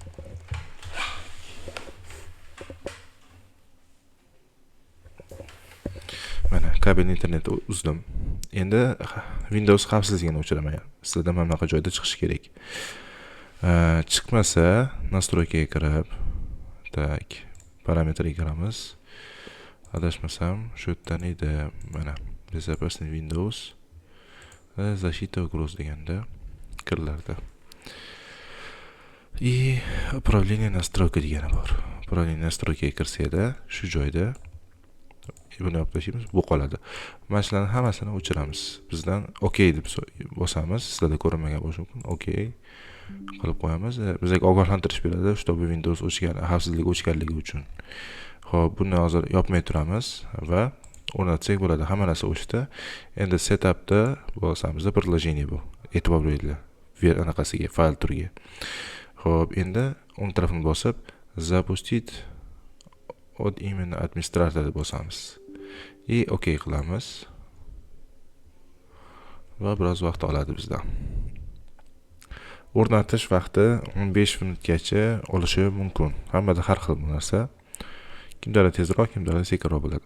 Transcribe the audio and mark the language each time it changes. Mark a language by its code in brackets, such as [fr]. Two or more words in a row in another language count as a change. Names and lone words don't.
[uz] Mana kabelli internetni uzdim. Endi Windows xavfsizligini o'chiraman. Sizlarda mana bunaqa joyda chiqishi kerak. Chiqmasa, настройкаga kirib, tak, parametrga kiramiz. Adashmasam, shu yerdan edi, mana [ru] безопасный Windows, защита угроз [uz] deganda kirlarda. [ru] Управление настройка [uz] degani bor. [ru] Управление настройкаga [uz] kirsangda, shu joyda buni olib tashlaymiz, bu qoladi. Mana shularning hammasini o'chiramiz. Bizdan OK deb bosamiz. Sizlarda ko'rinmagan bo'lishi mumkin. OK qilib qo'yamiz. Bizga ogohlantirish beradi, чтобы Windows xavfsizlik o'chganligi uchun. Xo'p, buni hozir yopmay turamiz va o'rnatsak bo'ladi. Hamma narsa o'chdi. Endi setupda bosamiz, предложение bu. E'tibor beringlar. Anaqasiga, fayl turiga. Xo'p, endi o'ng tarafini bosib, [ru] запустить od именно администратор [uz] deb bosamiz. OK qilamiz. Va biroz vaqt oladi bizdan. O'rnatish vaqti 15 minutgacha olishi mumkin. Hammada har xil bu narsa. Kimdadir tezroq, kimdadir sekinroq bo'ladi.